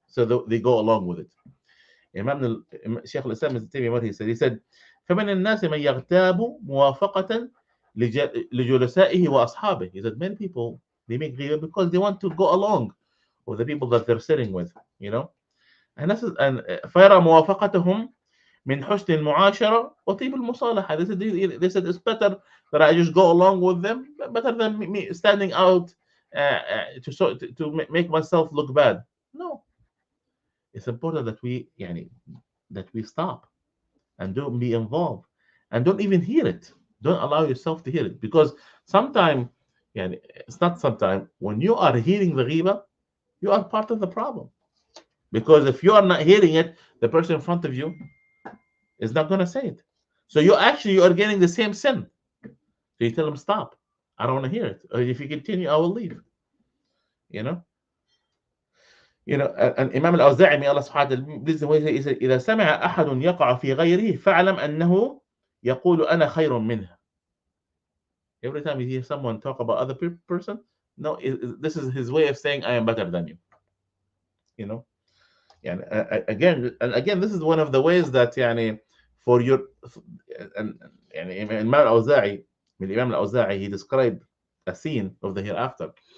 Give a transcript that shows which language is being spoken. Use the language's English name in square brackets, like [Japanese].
[English] So they go along with it. Imam Sheikh al-Islam Ibn Taymiyyah, what he said, [Arabic] فمن الناس من يغتاب موافقة لجلسائه وأصحابه. [English] He said many people, they make ghiba because they want to go along of the people that they're sitting with, you know. And this is and [Arabic] فيرى موافقتهم من حسن المعاشرة وطيب المصالحة. [English] They said it's better that I just go along with them, better than me standing out to make myself look bad. No, it's important that we stop and don't be involved and don't even hear it. Don't allow yourself to hear it, because sometimes, it's not sometime, when you are hearing the ghiba, you are part of the problem. Because if you are not hearing it, the person in front of you is not going to say it. So you are getting the same sin. So you tell them, stop. I don't want to hear it. Or if you continue, I will leave. You know. And Imam al-Awza'i, may Allah subhanahu wa ta'ala, he said, [Arabic] إذا سمع أحد يقع في غيره فاعلم أنه يقول أنا خير منه. [English] Every time you hear someone talk about other person, no, this is his way of saying I am better than you. You know. And again, this is one of the ways that for your and Imam al-Awza'i, he described a scene of the hereafter.